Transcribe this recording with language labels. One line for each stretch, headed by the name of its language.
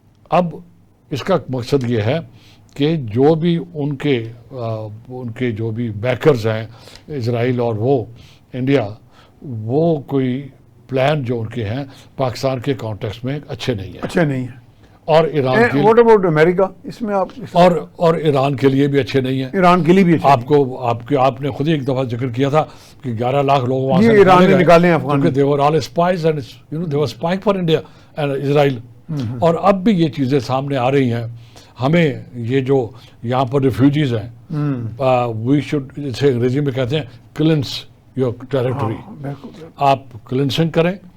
Urdu: اب اس کا مقصد یہ ہے کہ جو بھی ان کے جو بھی بیکرز ہیں اسرائیل اور وہ انڈیا، وہ کوئی پلان جو ان کے ہیں پاکستان کے کانٹیکسٹ میں اچھے نہیں ہیں. اور ایران کے
English: what about
Urdu: امریکہ اس میں آپ اور ایران کے لیے بھی اچھے نہیں ہیں. ایران کے لیے بھی آپ نے خود ہی ایک دفعہ ذکر کیا تھا کہ 11 لاکھ لوگ وہاں سے ایران نے نکالے ہیں Afghan.
English: they were all spies and they were spying for India and Israel.
Urdu: اور اب بھی یہ چیزیں سامنے آ رہی ہیں. ہمیں یہ جو یہاں پر ریفیوجیز ہیں
English: we should
Urdu: اسے انگریزی میں کہتے ہیں
English: Cleanse your territory.
Urdu: آپ کلینسنگ کریں.